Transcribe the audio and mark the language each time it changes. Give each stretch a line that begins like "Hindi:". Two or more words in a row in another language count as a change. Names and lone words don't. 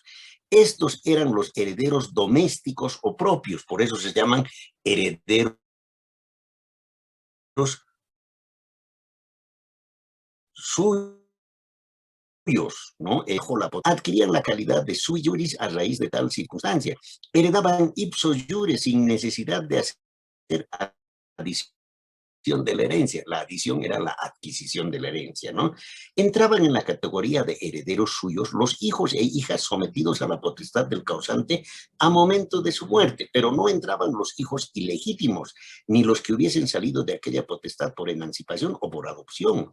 Spanish: Estos eran los herederos domésticos o propios, por eso se llaman herederos suyos, ¿no? Adquirían la calidad de
Latin: sui juris
Spanish: a raíz de tal circunstancia. Heredaban
Latin: ipso juris
Spanish: sin necesidad de hacer adición de la herencia. La adición era la adquisición de la herencia, ¿no? Entraban en la categoría de herederos suyos los hijos e hijas sometidos a la potestad del causante a momento de su muerte, pero no entraban los hijos ilegítimos, ni los que hubiesen salido de aquella potestad por emancipación o por adopción.